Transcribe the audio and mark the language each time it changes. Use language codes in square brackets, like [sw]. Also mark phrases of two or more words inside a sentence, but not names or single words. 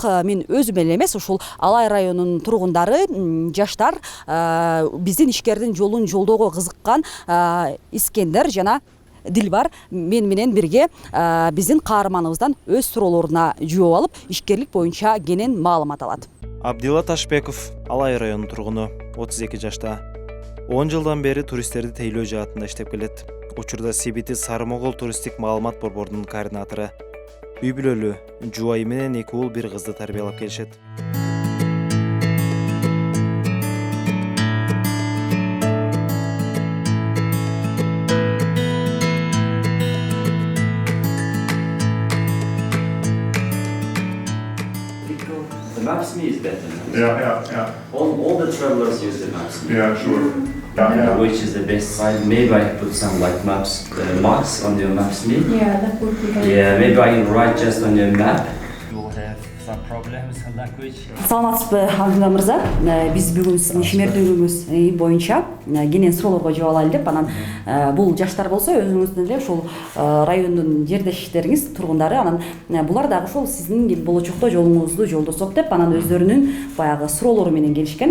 [ky] Мен өзүм эле эмес, ушул Алай районунун тургундары, жаштар, биздин ишкердин жолун жолдоого кызыккан Искендер жана Дилбар менен бирге биздин каарманыбыздан өз суроолоруна жооп алып, ишкерлик боюнча кенен маалымат алат. Абдилла Ташбеков, Алай районунун тургуну, 32 жашта. 10 жылдан бери туристтерди тейлөө жаатында иштеп келет. Учурда CBT Сары Могол туристтик маалымат борборунун координатору. Үй бүлөлүү, жубайы менен 2 уул 1 кызды тарбиялап келишет. [en] The Maps.me is better. Yeah. All the travelers use the Maps.me. Yeah, sure. Yeah. Which is the best site? Maybe I put some like maps, marks on your Maps.me. Yeah, that would be very Yeah, maybe I can write just on your map. You will have some problems in language. [ky] Саламатсызбы, Абдилла мырза? Биз бүгүн сиздин ишмердүүлүгүңүз боюнча кенен суроолорго жооп алайлы деп, анан бул жаштар болсо өзүңүздүн эле ушул райондун жердештериңиз, тургундары, анан булар дагы ушул сиздин болочокто жолуңузду жолдосок деп, анан өздөрүнүн баягы суроолору менен келишкен.